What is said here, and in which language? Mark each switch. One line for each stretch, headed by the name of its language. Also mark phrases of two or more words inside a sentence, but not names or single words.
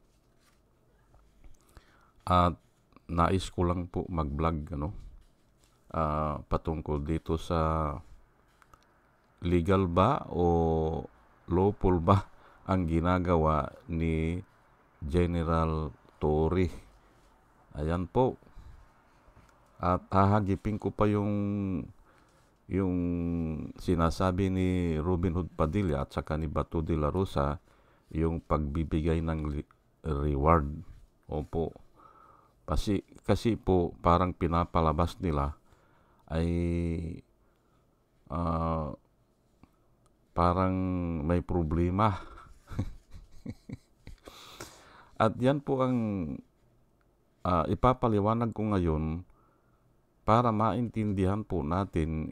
Filipino: At nais ko lang po mag-vlog patungkol dito sa legal ba o lawful ba ang ginagawa ni General Torre. Ayan po. At hahagipin ko pa yung sinasabi ni Robin Hood Padilla at saka ni Bato de la Rosa, yung pagbibigay ng reward. Opo. Kasi po parang pinapalabas nila ay parang may problema. At yan po ang ipapaliwanag ko ngayon para maintindihan po natin.